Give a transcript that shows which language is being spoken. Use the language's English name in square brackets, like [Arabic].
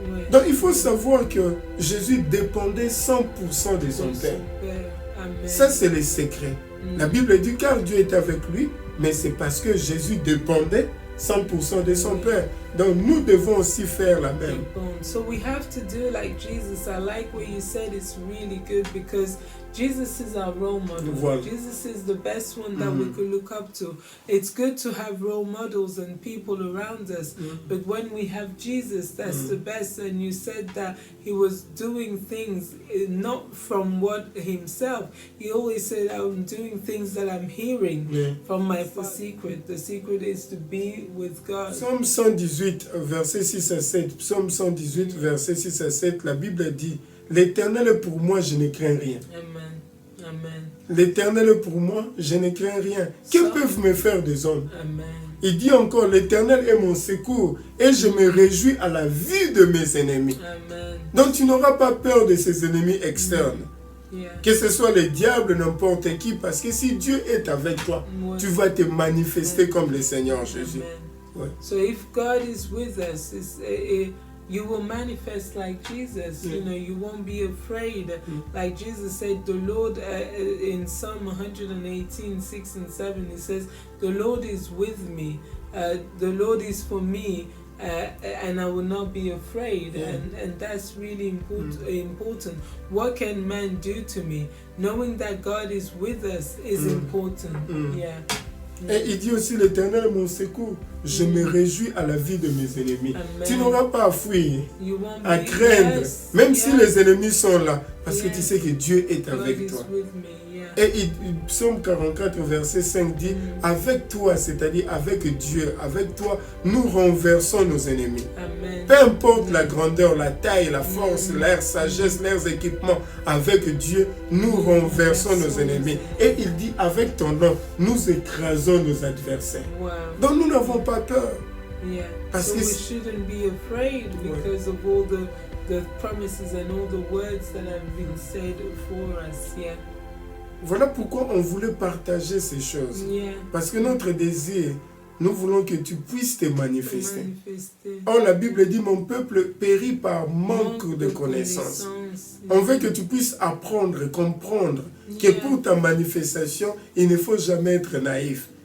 [French] Donc il faut savoir que Jésus dépendait 100% de son Père. Ça c'est le secret. La Bible dit car Dieu est avec lui, mais c'est parce que Jésus dépendait 100% de son Père. Donc nous devons aussi faire la même. [English] So we have to do like Jesus. I like what you said. It's really good because Jesus is our role model. [French] Voilà. [English] Jesus is the best one that we could look up to. It's good to have role models and people around us, but when we have Jesus, that's the best. And you said that he was doing things not from what himself. He always said, I'm doing things that I'm hearing from my secret. The secret is to be with God. [French] Psaume 118, verset 6 à 7. Psaume 118, verset 6 à 7. La Bible dit, l'Éternel est pour moi, je ne crains rien. Amen. L'Éternel est pour moi, je ne crains rien. Que peuvent me faire des hommes? Amen. Il dit encore, l'Éternel est mon secours et je me réjouis à la vue de mes ennemis. Amen. Donc tu n'auras pas peur de ces ennemis externes. Que ce soit le diable, n'importe qui, parce que si Dieu est avec toi, tu vas te manifester comme le Seigneur Jésus. [English] So if God is with us, you will manifest like Jesus. You know, you won't be afraid. Like Jesus said, the Lord, in Psalm 118, 6 and 7, he says, the Lord is with me. The Lord is for me. And I will not be afraid. And that's really important. What can man do to me? Knowing that God is with us is important. [French] Et il dit aussi, l'Éternel est mon secours. Je me réjouis à la vie de mes ennemis. Amen. Tu n'auras pas à fuir, à craindre, même si les ennemis sont là, parce que tu sais que Dieu est avec toi. Et Psaume 44, verset 5 dit, avec toi, c'est-à-dire avec Dieu, avec toi, nous renversons nos ennemis. Amen. Peu importe la grandeur, la taille, la force, leur sagesse, leurs équipements, avec Dieu, nous renversons nos ennemis. Et il dit, avec ton nom, nous écrasons nos adversaires. Wow. Donc nous n'avons pas peur. Parce que [English] we shouldn't be afraid because of all the promises and all the words that have been said for us. [French] Voilà pourquoi on voulait partager ces choses. Parce que notre désir, nous voulons que tu puisses te manifester. Or, la Bible dit, mon peuple périt par manque de connaissances. On veut que tu puisses apprendre, comprendre que pour ta manifestation, il ne faut jamais être naïf.